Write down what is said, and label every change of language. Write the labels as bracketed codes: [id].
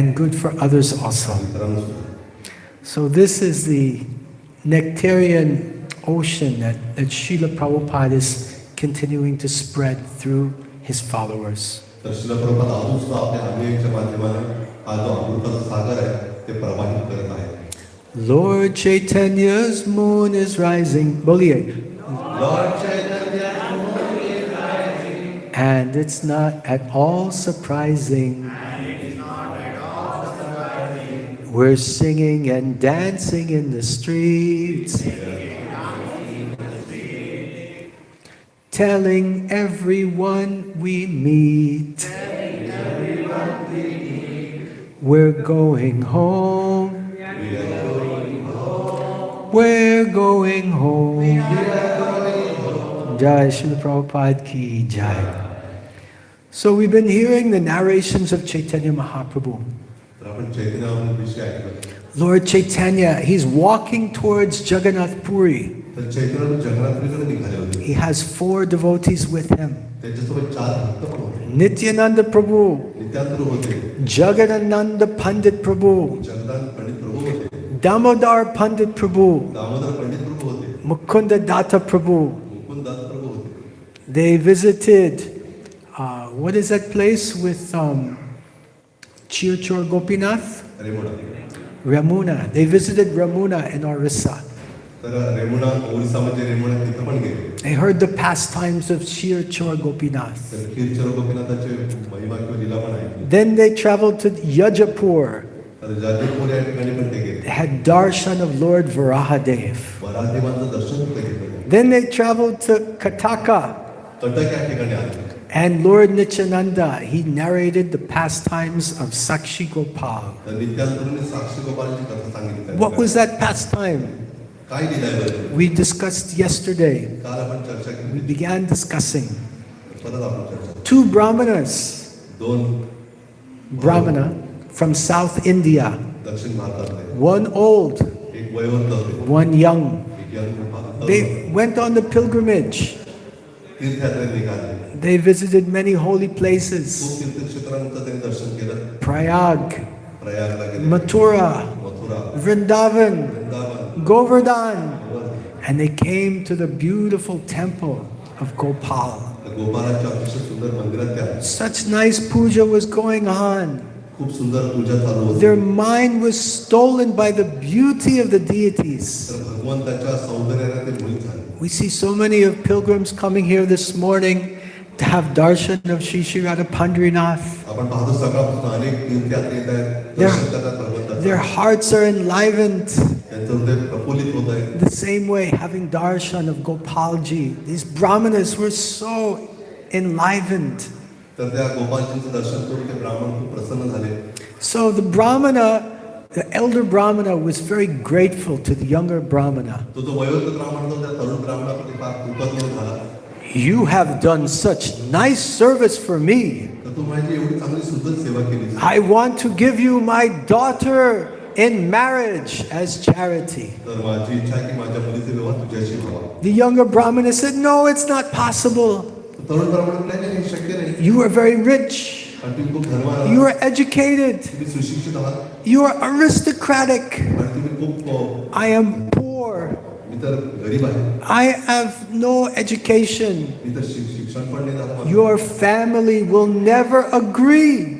[en] and good for others also. [mr] मित्रांनो सुद्धा. [en] So this is the nectarian ocean that Srila Prabhupada is continuing to spread through his followers. [mr] तर श्रील प्रभुपाद अजून सुद्धा आपल्या अनुयायांच्या माध्यमाने हा जो अमृताचा सागर आहे ते प्रवाहित करत आहे. [en] Lord Chaitanya's moon is rising. [hi] Boliye. [en] Lord Chaitanya is rising. And it's not at all surprising. We're singing and dancing in the streets, telling everyone we meet, we're going home. We're going home. [hi] Jai Srila Prabhupada ki jai. [en] So we've been hearing the narrations of Chaitanya Mahaprabhu. [mr] तर आपण चैतन्याविषयी ऐकलं. [en] Lord Chaitanya, he's walking towards Jagannath Puri. [mr] तर चैतन्य जगन्नाथपुरीकडे निघाले होते. [en] He has 4 devotees with him. [mr] त्यांच्यासोबत 4 भक्त पण होते. [en] Nityananda Prabhu, [mr] नित्यानंद होते. [en] Jagadananda Pandit Prabhu, [mr] Jagannath Pandit प्रभू होते. [en] Damodar Pandit Prabhu, [mr] Damodar Pandit प्रभू होते. [en] Mukunda Datta Prabhu. [mr] Mukund Das प्रभू होते. [en] They visited, what is that place with Chirchor Gopinath? [mr] Remuna. [en] Ramuna. They visited Ramuna in Orissa. [mr] तर रेमुणा ओरिसामध्ये रेमुणा तिथं पण गेले. [en] They heard the pastimes of Chirchor Gopinath. [mr] तर खीरचर गोपीनाथाचे महिमा किंवा लीला पण ऐकली. [en] Then they traveled to Yajapur. [mr] तर जाजपूर या ठिकाणी पण ते गेले. [en] They had darshan of Lord Varahadev. [mr] वराहदेवांचं दर्शन सुद्धा घेतलं. [en] Then they traveled to Kataka. [mr] Cuttack या ठिकाणी आले. [en] And Lord Nityananda, he narrated the pastimes of Sakshi Gopal. [mr] तर नित्यानंदने साक्षी गोपालची कथा सांगितली. [en] What was that pastime? [mr] काय दिलंय बरं? [en] We discussed yesterday. [mr] काल आपण चर्चा [en] We [mr] केली. [en] began discussing. [mr] परत आपण चर्चा. [en] 2 Brahmanas, [mr] 2 [en] Brahmana from South India. [mr] दक्षिण भारतातले. [en] 1 old, [mr] एक वयोवृद्ध होते. [en] 1 young. [mr] एक young भारतात. [en] They went on the pilgrimage. [mr] तीर्थयात्रेत निघाले. [en] They visited many holy [mr] खूप [en] places. [mr] तीर्थक्षेत्रांचं त्यांनी दर्शन केलं. [en] Prayag, [mr] प्रयागला गेले. [en] Mathura, [mr] Mathura, [en] Vrindavan, [mr] Vrindavan, [en] Govardhan. [mr] Govardhan. [en] And they came to the beautiful temple of Gopal. [mr] गोपालाच्या अतिशय सुंदर मंदिरात त्या [en] Such nice puja was going on. [mr] खूप सुंदर पूजा चालू होती. [en] Their mind was stolen by the beauty of the deities. [mr] तर भगवंताच्या सौंदर्याने ते मोहित झाले. [en] We see so many of pilgrims coming here this morning to have darshan of Shri Shri Radha Pandrinath. [mr] आपण पाहतो सकाळपासून अनेक तीर्थयात्री येत आहेत. दर्शन करतात भगवंताचं. [en] Their hearts are enlivened. [mr] त्यांचं हृदय प्रफुल्लित होत आहे. [en] The same way, having darshan of Gopalji, these brahmanas were so enlivened. [mr] तर त्या गोपालजींचं दर्शन करून ते ब्राह्मण खूप प्रसन्न झाले. [en] So the brahmana, the elder brahmana was very grateful to the younger brahmana. [mr] तो जो वयोवृद्ध ब्राह्मण होता त्या तरुण ब्राह्मणाप्रती फार कृतज्ञ झाला. [en] You have done such nice service for me. [mr] तर तू माझी एवढी चांगली सुंदर सेवा केली. [en] I want to give you my daughter in marriage as charity. [mr] तर माझी इच्छा आहे की माझ्या मुलीचा विवाह तुझ्याशी व्हावा. [en] The younger brahmana said, no, it's not possible. [mr] तरुण ब्राह्मण म्हणाले, नाही शक्य नाही. [en] You are very rich. [mr] आणि तुम्ही खूप धर्माला [en] You are educated. [mr] तुम्ही सुशिक्षित आहात [en] You are aristocratic. [mr] आणि तुम्ही खूप [en] I am poor. [mr] मी तर गरीब आहे [en] I have no education. [mr] मी तर शिक्षण पण नाही झालं [en] Your family will never agree.